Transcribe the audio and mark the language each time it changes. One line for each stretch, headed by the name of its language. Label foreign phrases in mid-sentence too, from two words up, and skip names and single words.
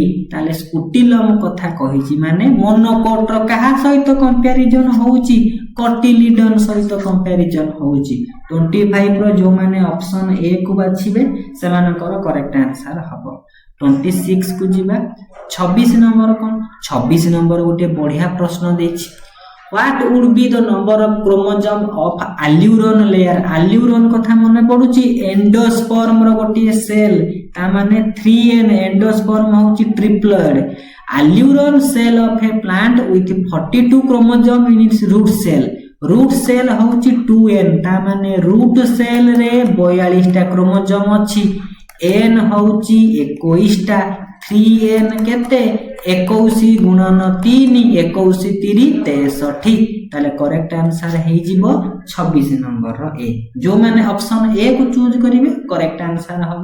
Odia: ତାହେଲେ ସ୍କୁଟିଲମ କଥା କହିଛି ମାନେ ମୋନୋକୋଟର କାହା ସହିତ କମ୍ପାରିଜନ ହଉଛି? କଟିଲିଡନ ସହିତ କମ୍ପାରିଜନ ହଉଛି। 25 ର ଯୋଉମାନେ
English: option A
Odia: କୁ ବାଛିବେ ସେମାନଙ୍କର
English: correct answer
Odia: ହବ। 26 କୁ ଯିବା। 26 ନମ୍ବର କ'ଣ? 26 ନମ୍ବର ଗୋଟେ ବଢିଆ ପ୍ରଶ୍ନ ଦେଇଛି।
English: What would be the number of chromosome of alluron layer?
Odia: alluron କଥା ମନେ ପଡୁଛି ଏଣ୍ଡୋସ୍ପର୍ମ ର ଗୋଟିଏ ସେଲ୍, ତା ମାନେ 3n। ଏଣ୍ଡୋସ୍ପର୍ମ ହଉଛି ଟ୍ରିପ୍ଲଏଡ।
English: alluron cell of a plant with 42 chromosome in its root cell। root cell
Odia: ହଉଛି 2n, ତା ମାନେ
English: root cell
Odia: ରେ 42ଟା କ୍ରୋମୋଜୋମ ଅଛି। n ହଉଛି 21ଟା। 3n କେତେ? 21 ଗୁଣନ 3, 21 3 63। ତାହେଲେ
English: correct answer
Odia: ହେଇଯିବ 26 ନମ୍ବରର ଏ। ଯୋଉମାନେ
English: option A
Odia: କୁ ଚୁଜ୍ କରିବେ
English: correct answer
Odia: ହବ।